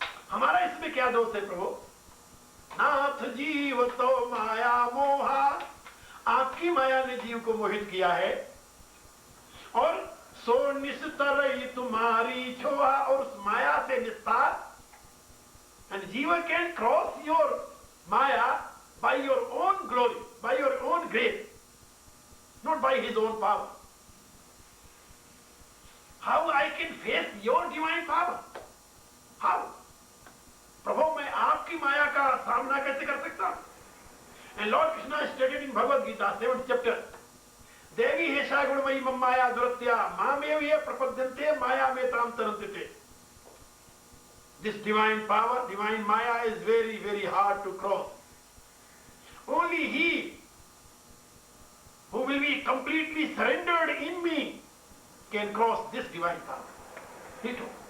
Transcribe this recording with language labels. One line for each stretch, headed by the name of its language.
Hindi: हमारा इसमें क्या दोष है प्रभु? नाथ जीव तो माया मोहा, आपकी माया ने जीव को मोहित किया है, और सो निस्तरई तुम्हारी छोहा, और उस माया से निस्तार।
English: And जीव can cross your maya by your own glory, by your own grace, not by his own power. How I can face your divine power? How?
Hindi: प्रभु मैं आपकी माया का सामना कैसे कर सकता हूं?
English: And Lord Krishna stated in Bhagavad Gita 7th chapter,
Sanskrit: देवी हेषा गुणमयी मम माया दुरत्या मामेव ये प्रपद्यन्ते माया में ताम तरन्ते।
English: This divine power, divine maya is very, very hard to cross. Only he who will be completely surrendered in me can cross this divine power. He too.